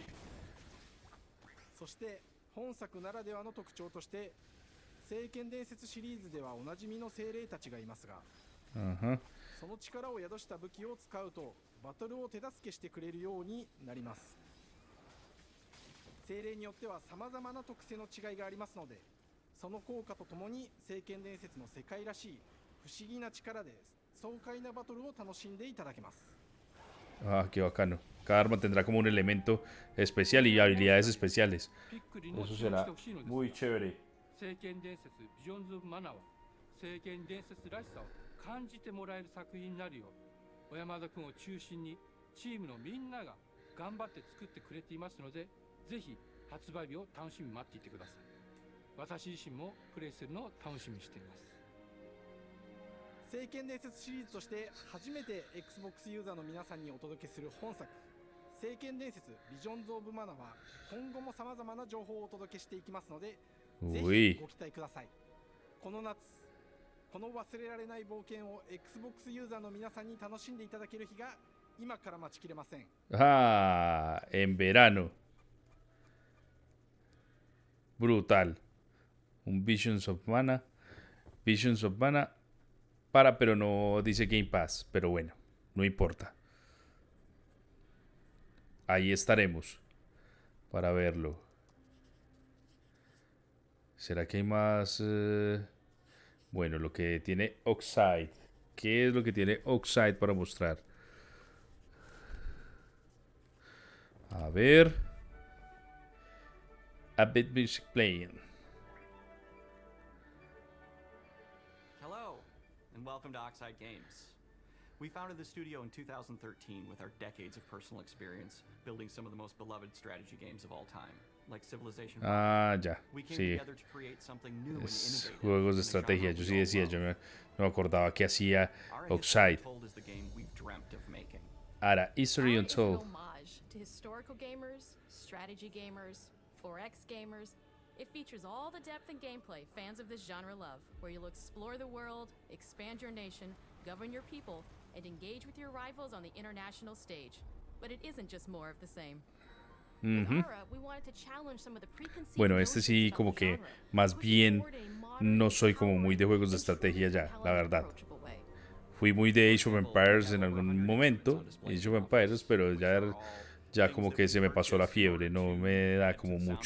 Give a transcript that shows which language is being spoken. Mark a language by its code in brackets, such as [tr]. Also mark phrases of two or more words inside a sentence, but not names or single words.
[ja] そして本作ならではの特徴として聖剣伝説シリーズではおなじみの精霊たちがいますが、その力を宿した武器を使うとバトルを手助けしてくれるようになります。精霊によっては様々な特性の違いがありますので、その効果とともに聖剣伝説の世界らしい不思議な力で爽快なバトルを楽しんでいただけます。 [es] Ah, qué bacano. Cada arma tendrá como un elemento especial y habilidades especiales. Eso será muy chévere. [ja] 聖剣伝説ビジョンズ・オブ・マナーは聖剣伝説らしさを感じてもらえる作品になるよう、小山田君を中心にチームのみんなが頑張って作ってくれていますので、ぜひ発売日を楽しみに待っていてください。私自身もプレイするのを楽しみにしています。聖剣伝説シリーズとして初めて Xbox ユーザーの皆さんにお届けする本作聖剣伝説ビジョンズ・オブ・マナーは今後も様々な情報をお届けしていきますので、ぜひご期待ください。この夏この忘れられない冒険を Xbox ユーザーの皆さんに楽しんでいただける日が今から待ちきれません。 [es] Ah, en verano. Brutal. Un Visions of Mana. Visions of Mana. Pero no dice Game Pass. Pero bueno, no importa. Ahí estaremos para verlo. ¿Será que hay más? Bueno, lo que tiene Oxide. ¿Qué es lo que tiene Oxide para mostrar? A ver. [en] A bit music playing. Hello, and welcome to Oxide Games. We founded the studio in 2013 with our decades of personal experience building some of the most beloved strategy games of all time, like Civilization. [es] Ah, ya. Sí. Es juegos de estrategia. Yo sí decía, yo no me acordaba que hacía Oxide. Ahora, History Untold. [en] To historical gamers, strategy gamers, 4X gamers, it features all the depth and gameplay fans of this genre love, where you'll explore the world, expand your nation, govern your people, and engage with your rivals on the international stage. But it isn't just more of the same. [es] Bueno, este sí como que más bien no soy como muy de juegos de estrategia ya, la verdad. Fui muy de Age of Empires en algún momento, Age of Empires, pero ya como que se me pasó la fiebre, no me da como mucho.